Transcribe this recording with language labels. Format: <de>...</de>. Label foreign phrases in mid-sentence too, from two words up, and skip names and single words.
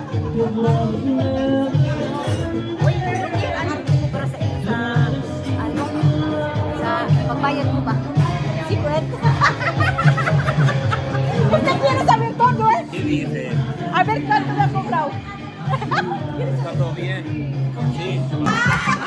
<tl>Uy, hindi yung anak mo para sa pagbayad mo ba? Secret?</tl> <es>Basta quiero saber todo, eh. ¿Qué dices? A ver cuánto le ha cobrado. ¿Está todo bien? Sí. Ah!</es>